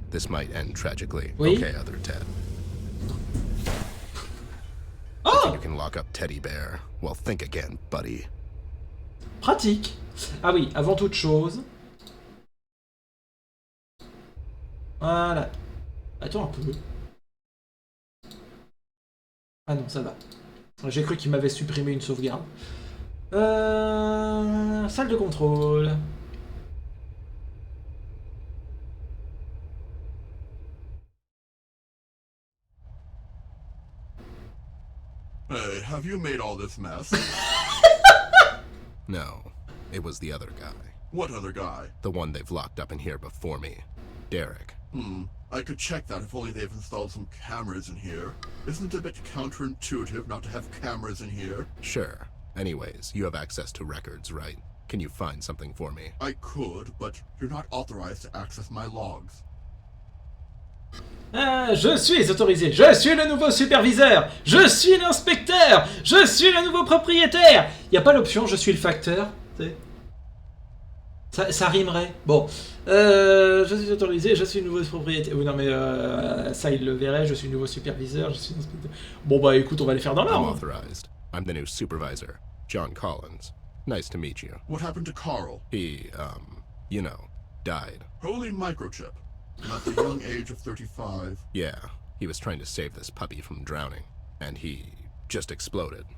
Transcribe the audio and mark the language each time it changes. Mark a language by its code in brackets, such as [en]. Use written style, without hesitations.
[en] This might end tragically. [fr] Oui. [en] Okay, other Ted. Oh! You can lock up Teddy Bear. Well, think again, buddy. [fr] Pratique. Ah oui, avant toute chose. Voilà. Attends un peu. Ah non, ça va. J'ai cru qu'il m'avait supprimé une sauvegarde. Salle de contrôle. [en] Hey, have you made all this mess? No, it was the other guy. What other guy? The one they've locked up in here before me. Derek. I could check that if only they've installed some cameras in here. Isn't it a bit counterintuitive not to have cameras in here? Sure. Anyways, you have access to records, right? Can you find something for me? I could, but you're not authorized to access my logs. [fr] Ah, je suis autorisé, je suis le nouveau superviseur, je suis l'inspecteur, je suis le nouveau propriétaire. Y a pas l'option, je suis le facteur, tu sais. Ça rimerait. Bon, je suis autorisé, je suis le nouveau propriétaire. Oui, non mais ça il le verrait, je suis le nouveau superviseur, je suis l'inspecteur. Bon bah écoute, on va les faire dans [en] I'm [fr] l'ordre. [en] authorized. I'm the new supervisor, John Collins. Nice to meet you. What happened to Carl? He, you know, died. Holy microchip. At the young age of 35. Yeah, he was trying to save this puppy from drowning, and he just exploded.